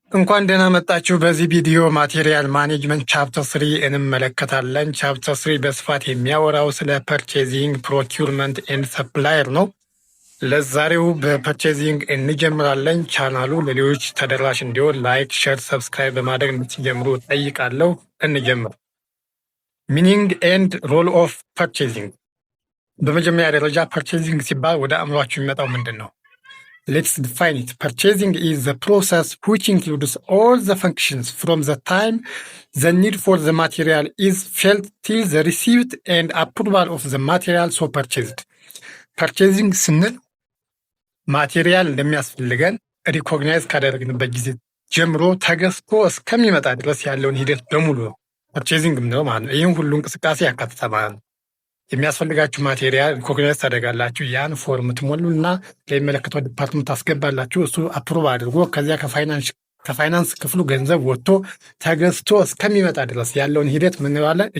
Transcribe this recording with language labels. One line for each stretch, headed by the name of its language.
Amharic: እንኳን ደህና መጣችሁ። በዚህ ቪዲዮ ማቴሪያል ማኔጅመንት ቻፕተር 3 እንመለከታለን። ቻፕተር 3 በስፋት የሚያወራው ስለ ፐርቼዚንግ፣ ፕሮኪውርመንት ኤንድ ሰፕላየር ነው። ለዛሬው በፐርቼዚንግ እንጀምራለን። ቻናሉ ለሌሎች ተደራሽ እንዲሆን ላይክ፣ ሼር፣ ሰብስክራይብ በማድረግ እንድትጀምሩ ጠይቃለሁ። እንጀምር። ሚኒንግ ኤንድ ሮል ኦፍ ፐርቼዚንግ። በመጀመሪያ ደረጃ ፐርቼዚንግ ሲባል ወደ አእምሯችሁ የሚመጣው ምንድን ነው?
English: Let's define it. Purchasing is the process which includes all the functions from the time the need for the material is felt till the receipt and approval of the material so purchased.
Amharic: Purchasing ስንል ማቴሪያል እንደሚያስፈልገን ሪኮግናይዝ ካደረግንበት ጊዜ ጀምሮ ተገዝቶ እስከሚመጣ ድረስ ያለውን ሂደት በሙሉ ነው ፐርቼዚንግ የምንለው ማለት ነው። ይህም ሁሉ እንቅስቃሴ ያካትታል ማለት ነው። የሚያስፈልጋችሁ ማቴሪያል ሪኮግናይዝ ታደርጋላችሁ። ያን ፎርም ትሞሉና ለሚመለከተው ዲፓርትመንት ታስገባላችሁ። እሱ አፕሩቭ አድርጎ ከዚያ ከፋይናንስ ክፍሉ ገንዘብ ወጥቶ ተገዝቶ እስከሚመጣ ድረስ ያለውን ሂደት ምን እንለዋለን?